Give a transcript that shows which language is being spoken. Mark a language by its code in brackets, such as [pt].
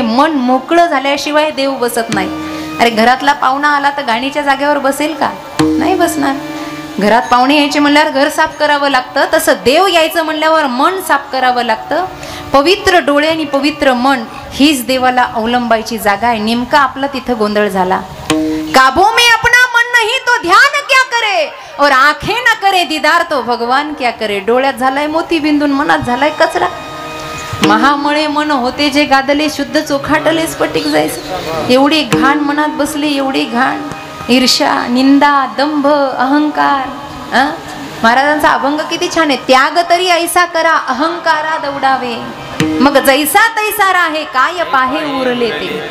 [mr] मन मोकळं झाल्याशिवाय देव बसत नाही. अरे घरातला पाहुणा आला तर गाणीच्या जागेवर बसेल का? नाही बसणार. घरात पाहुणे यायचे म्हणल्यावर घर साफ करावं लागतं, तसं देव यायचं म्हणल्यावर मन साफ करावं लागतं. पवित्र डोळे आणि पवित्र मन हीच देवाला अवलंबायची जागा आहे. नेमका आपला तिथं गोंधळ झाला. [hi] काबू में अपना मन नहीं तो ध्यान क्या करे, और आंखें न करे दीदार तो भगवान क्या करे. [mr] डोळ्यात झालाय मोती बिंदून, मनात झालाय कचरा. महामळे मन होते जे गादले, शुद्ध चोखाटले स्फटिक जायचं. एवढी घाण मनात बसली, एवढी घाण. ईर्ष्या, निंदा, दंभ, अहंकार. महाराजांचा अभंग किती छान आहे. त्याग तरी ऐसा करा, अहंकारा दौडावे, मग जैसा तैसा राहे, काय पाहे उरले ते.